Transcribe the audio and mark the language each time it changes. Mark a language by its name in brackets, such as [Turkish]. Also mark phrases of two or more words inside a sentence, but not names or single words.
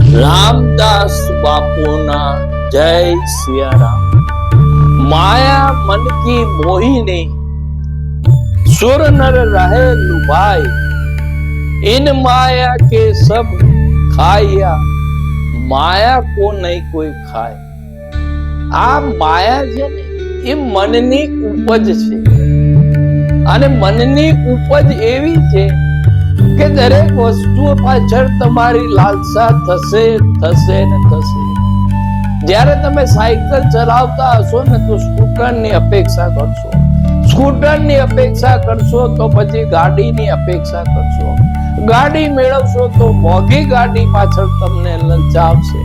[Gujarati] રામદાસ બાપુના જય સિયારામ। [Hindi] माया मन की मोहिनी सुर नर रहे लुभाई, इन माया के सब खाया माया को नहीं कोई खाए। [Gujarati] આ માયા છે ને એ મનની ઉપજ છે અને મનની ઉપજ એવી છે કે દરેક વસ્તુ પાછળ તમારી લાલસા થશે થશે ને થશે। જ્યારે તમે સાયકલ ચલાવતા હશો ને તો સ્કૂટરની અપેક્ષા કરશો, સ્કૂટરની અપેક્ષા કરશો તો પછી ગાડીની અપેક્ષા કરશો, ગાડી મેળવશો તો મોંઘી ગાડી પાછળ તમને લલચાવશે।